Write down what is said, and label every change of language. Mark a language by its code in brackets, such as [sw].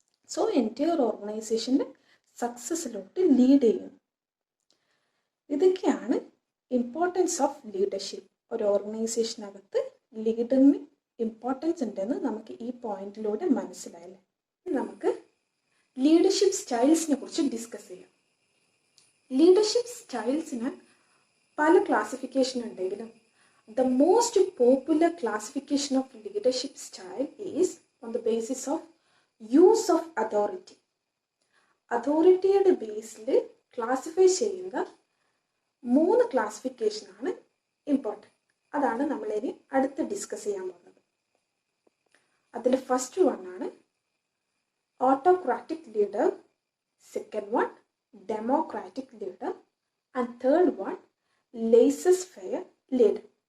[ml] So entire ഓർഗനൈസേഷൻ്റെ സക്സസ്സിലോട്ട് lead ചെയ്യുന്നു. ഇതൊക്കെയാണ് importance of leadership. ഒരു ഓർഗനൈസേഷനകത്ത് ലീഡറിന് ഇമ്പോർട്ടൻസ് ഉണ്ടെന്ന് നമുക്ക് ഈ പോയിന്റിലൂടെ മനസ്സിലായല്ലേ. നമുക്ക് ലീഡർഷിപ്പ് സ്റ്റൈൽസിനെ കുറിച്ച് ഡിസ്കസ് ചെയ്യാം. ലീഡർഷിപ്പ് സ്റ്റൈൽസിന് പല ക്ലാസിഫിക്കേഷൻ ഉണ്ടെങ്കിലും [en] the most popular classification of leadership style is on the basis of use of authority. [ml] അതോറിറ്റിയുടെ ബേസിൽ ക്ലാസിഫൈ ചെയ്യുന്ന 3 ക്ലാസിഫിക്കേഷനാണ് ഇമ്പോർട്ടൻറ്റ്. അതാണ് നമ്മളിനി അടുത്ത് ഡിസ്കസ് ചെയ്യാൻ പോകുന്നത്. അതിൽ ഫസ്റ്റ് വൺ ആണ് autocratic leader, second one democratic leader, and third one laces fair leader.